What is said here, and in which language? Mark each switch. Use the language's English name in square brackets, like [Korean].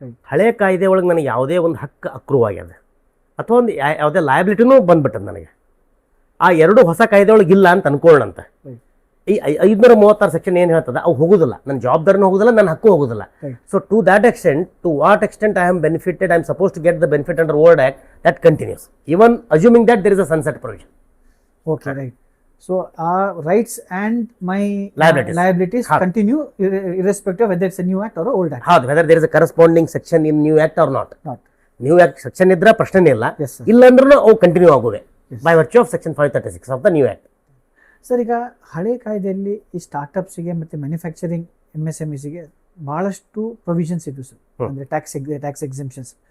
[Kannada] ಹಳೆ ಕಾಯ್ದೆ ಒಳಗೆ ನನಗೆ ಯಾವುದೇ ಒಂದು ಹಕ್ಕು ಅಕ್ರೂವ್ ಆಗ್ಯದ ಅಥವಾ ಒಂದು ಯಾವುದೇ ಲಯಬಿಲಿಟಿನೂ ಬಂದ್ಬಿಟ್ಟದ ನನಗೆ, ಆ ಎರಡು ಹೊಸ ಕಾಯ್ದೆ ಒಳಗೆ ಇಲ್ಲ ಅಂತ ಅನ್ಕೊಳ್ಳೋಣಂತ. ಈ 536 ಸೆಕ್ಷನ್ ಏನು ಹೇಳ್ತದೆ, ಅವು ಹೋಗೋದಿಲ್ಲ, ನನ್ನ ಜವಾಬ್ದಾರಿನೂ ಹೋಗೋದಿಲ್ಲ, ನನ್ನ ಹಕ್ಕು ಹೋಗೋದಿಲ್ಲ. [English] So to that extent, to what extent I am benefited, I am suppose to get the benefit under old act, that continues even assuming that there is a sunset provision. Okay, right. So our rights and my liabilities continue irrespective of whether it's a new act or an old act. Whether there is a corresponding section in new act or not. [Kannada] New act section ಇದ್ರೆ ಪ್ರಶ್ನೆನೇ ಇಲ್ಲ, [English] Yes sir. [Kannada] ಇಲ್ಲಾಂದ್ರೂ ಅವು continue ಆಗುವೆ [English] Yes. By virtue of section 536 of the new act. [Kannada] Sir, ಈಗ ಹಳೆ ಕಾಯ್ದೆಯಲ್ಲಿ ಈ ಸ್ಟಾರ್ಟಪ್ಸ್ಗೆ ಮತ್ತು manufacturing MSMEಸ್ಗೆ ಭಾಳಷ್ಟು ಪ್ರೊವಿಷನ್ಸ್ ಇದ್ವು ಸರ್, ಅಂದರೆ ಟ್ಯಾಕ್ಸ್ ಎಕ್ಸೆಂಪ್ಷನ್ಸ್.